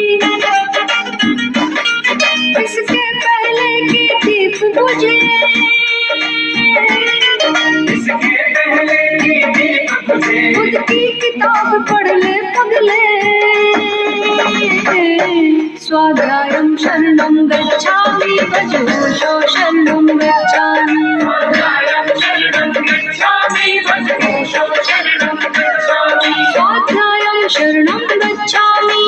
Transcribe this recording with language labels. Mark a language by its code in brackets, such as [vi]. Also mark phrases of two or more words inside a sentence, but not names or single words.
[hi] इसके पहले की थी तुझे, खुद की किताब पढ़ ले पगले। [sa] स्वाध्यायं शरणं गच्छामि। भजगोषो शरणं गच्छामि। स्वाध्यायं शरणं गच्छामि। भजगोषो शरणं गच्छामि। स्वाध्यायं शरणं गच्छामि।